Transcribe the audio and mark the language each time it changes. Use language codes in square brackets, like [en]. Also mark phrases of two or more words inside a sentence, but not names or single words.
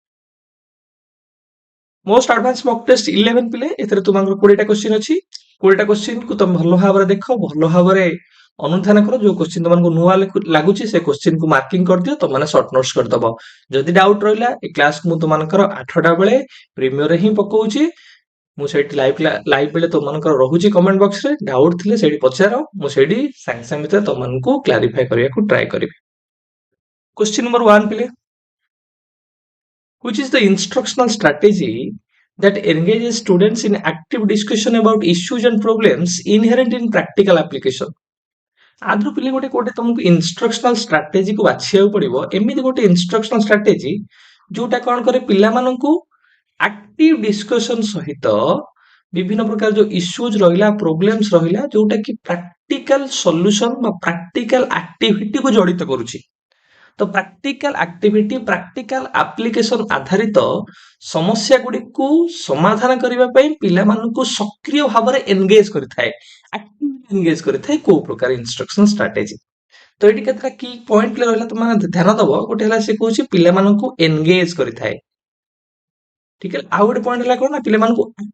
[en] most advance mock test [or] 11 ପିଲେ ଏଥିରେ ତୁମଙ୍କର 20ଟା କ୍ୱେଶ୍ଚିନ୍ ଅଛି 20ଟା କ୍ୱେଶ୍ଚିନ୍ କୁ ତମେ ଭଲ ଭାବରେ ଦେଖ ଭଲ ଭାବରେ ଅନୁଧ୍ୟାନ କର ଯୋଉ କ୍ୱେଶ୍ଚିନ୍ ତମମାନଙ୍କୁ ନୂଆ ଲାଗୁଛି ସେ କ୍ୱେଶ୍ଚିନ୍ କୁ ମାର୍କିଂ କରିଦିଅ ତମମାନେ [en] short notes [or] କରିଦବ ଯଦି ଡାଉଟ ରହିଲା ଏ କ୍ଲାସ ମୁଁ ତୁମମାନଙ୍କର 8ଟା ବେଳେ ପ୍ରିମିୟରରେ ହିଁ ପକଉଛି ମୁଁ ସେଇଠି ଲାଇଭ ବେଳେ ତୁମମାନଙ୍କର ରହୁଛି [en] comment box [or] ଡାଉଟ ଥିଲେ ସେଇଠି ପଚାର ମୁଁ ସେଇଠି ସାଙ୍ଗେ ସାଙ୍ଗେ ଭିତରେ ତମମାନଙ୍କୁ କ୍ଲାରିଫାଏ କରିବାକୁ ଟ୍ରାଏ କରିବି [en] question number [or] 1 ପିଲେ [en] which is the instructional strategy that engages students in active discussion about issues and problems inherent in practical application [or] ଆଦ୍ରୁ ପିଲେ ଗୋଟେ ତମକୁ [en] instructional strategy [or] ବାଛିବାକୁ ପଡିବ ଏମିତି ଗୋଟେ [en] instructional strategy [or] ଯୋଉଟା କଣ କରେ ପିଲାମାନଙ୍କୁ [en] active discussion [or] ସହିତ ବିଭିନ୍ନ ପ୍ରକାର ଯୋଉ ଇସ୍ୟୁଜ ରହିଲା ପ୍ରୋବ୍ଲେମ୍ସ ରହିଲା ଯୋଉଟା କି [en] practical solution [or] ବା [en] practical activity [or] ଜଡିତ କରୁଛି ତ [en] practical activity practical application [or] ଆଧାରିତ ସମସ୍ୟା ଗୁଡିକୁ ସମାଧାନ କରିବା ପାଇଁ ପିଲାମାନଙ୍କୁ ସକ୍ରିୟ ଭାବରେ ଏନଗେଜ କରିଥାଏ [en] actively engage [or] କରିଥାଏ କୋଉ ପ୍ରକାର [en] instruction strategy [or] ତ ଏଠି କେତେଟା କି ପଏଣ୍ଟ ରହିଲା ତମେ ଧ୍ୟାନ ଦବ ଗୋଟେ ହେଲା ସେ କହୁଛି ପିଲାମାନଙ୍କୁ ଏନଗେଜ କରିଥାଏ ଠିକ ଅଛି ଆଉ ଗୋଟେ ପଏଣ୍ଟ ହେଲା କଣ ନା ପିଲାମାନଙ୍କୁ